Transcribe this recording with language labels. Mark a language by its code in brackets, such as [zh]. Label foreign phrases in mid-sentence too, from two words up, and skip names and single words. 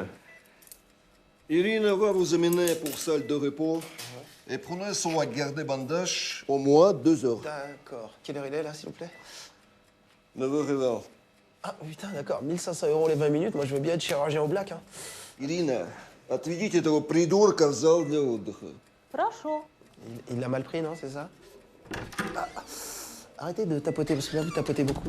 [fr] Irina va vous amener pour salle de repos. Et prenez soin de garder bandage au moins 2 heures. D'accord. Quelle heure il est là, s'il vous plaît? 9h20. Ah putain, d'accord. 1500 € les 20 minutes. Moi, je veux bien être chirurgien au black. Hein. Irina, [ru] отведите этого придурка в зал для отдыха. Прошу. [fr] Il l'a mal pris, non? C'est ça? Ah. Arrêtez de tapoter, parce que là, vous tapotez beaucoup.